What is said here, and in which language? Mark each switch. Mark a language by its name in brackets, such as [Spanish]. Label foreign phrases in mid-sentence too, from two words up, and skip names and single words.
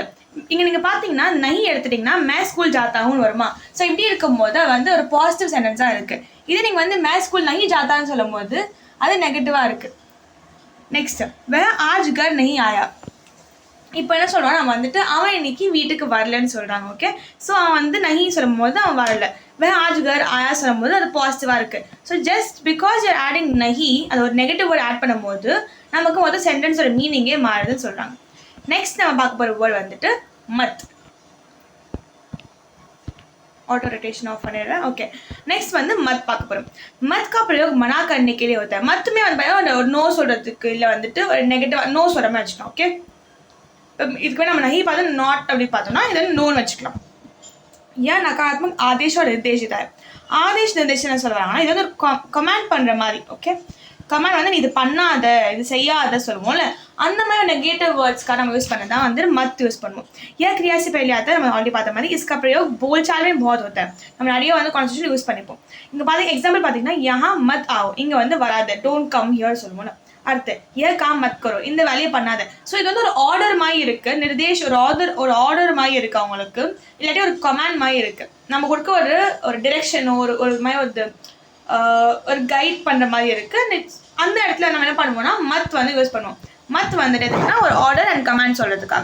[Tamil] இங்க நீங்க பாத்தீங்கன்னா நஹி எடுத்துட்டீங்கன்னா [Hindi] मैं स्कूल जाता हूँ [Tamil] வருமா? ஸோ இப்படி இருக்கும்போது வந்து ஒரு பாசிட்டிவ் சென்டென்ஸா இருக்கு. இதே நீங்க வந்து [Hindi] मैं स्कूल नहीं जाता [Tamil] ன்னு சொல்லும் போது அது நெகட்டிவா இருக்கு. நெக்ஸ்ட், [Hindi] वह आज घर नहीं आया. [Tamil] இப்போ என்ன சொல்றோம், நம்ம வந்துட்டு அவன் இன்னைக்கு வீட்டுக்கு வரலன்னு சொல்றாங்க, ஓகே? ஸோ அவன் வந்து நஹி சொல்லும் போது அவன் வரல. [Hindi] वह आज घर आया [Tamil] சொல்லும் போது அது பாசிட்டிவா இருக்கு. ஸோ [English] just because you're adding [Tamil] நஹி, அது ஒரு [English] negative word add [Tamil] பண்ணும்போது நமக்கு மொதல் சென்டென்ஸோட மீனிங்கே மாறுதுன்னு சொல்றாங்க. நெக்ஸ்ட் நம்ம பார்க்க போற வேர்ட் வந்துட்டு மத். [English] auto rotation off [Tamil] பண்ணிடுறேன், ஓகே? நெக்ஸ்ட் வந்து மத் பார்க்க போறோம். [Hindi] மத் का प्रयोग मना करने के लिए होता है. [Tamil] மத்துமே வந்து ஒரு நோ சொல்றதுக்கு இல்ல வந்துட்டு ஒரு [English] negative no [Tamil] சொல்ற மாதிரி வச்சுக்கலாம், ஓகே? இதுக்கு நம்ம நஹி பார்த்தா நாட் அப்படி பார்த்தோம்னா இதை நோன்னு வச்சுக்கலாம். [Hindi] यह नकारात्मक आदेश और निर्देशित है. [Tamil] ஆதேஷ் நிர்தேசம் சொல்றாங்கன்னா இது வந்து ஒரு கமாண்ட் பண்ற மாதிரி, ஓகே? கமாண்ட் வந்து நீ இது பண்ணாத, இது செய்யாத சொல்லுவோம்ல, அந்த மாதிரி நெகட்டிவ் வேர்ட்ஸ்க்காக நம்ம யூஸ் பண்ணதான் வந்து மத் யூஸ் பண்ணுவோம். [Hindi] यह क्रिया से पहले आता है, [Tamil] நம்ம ஆல்ரெடி பார்த்த மாதிரி. [Hindi] इसका प्रयोग बोलचाल में बहुत होता है. [Tamil] நம்ம நிறைய வந்து கான்வர்சேஷன் யூஸ் பண்ணிப்போம். இங்க பாத்தீங்க எக்ஸாம்பிள் பாத்தீங்கன்னா [Hindi] यहाँ मत आओ, [Tamil] இங்க வந்து வராத, [English] don't come here [Tamil] சொல்லுவோம்ல. அடுத்து [Hindi] ये काम मत करो, [Tamil] இந்த வேலையை பண்ணாத. ஸோ இது வந்து ஒரு ஆர்டர் மாதிரி இருக்கு, நிர்தேஷ் ஒரு ஆர்டர் மாதிரி இருக்கு அவங்களுக்கு, இல்லாட்டி ஒரு கமாண்ட் மாதிரி இருக்கு. நம்ம கொடுக்க ஒரு டிரெக்ஷனோ ஒரு மாதிரி ஒரு கைட் பண்ற மாதிரி இருக்கு. அந்த இடத்துல நம்ம என்ன பண்ணுவோம்னா மத் வந்து யூஸ் பண்ணுவோம். மத் வந்துட்டு எதுக்குன்னா ஒரு [English] order and command [Tamil] சொல்றதுக்காக.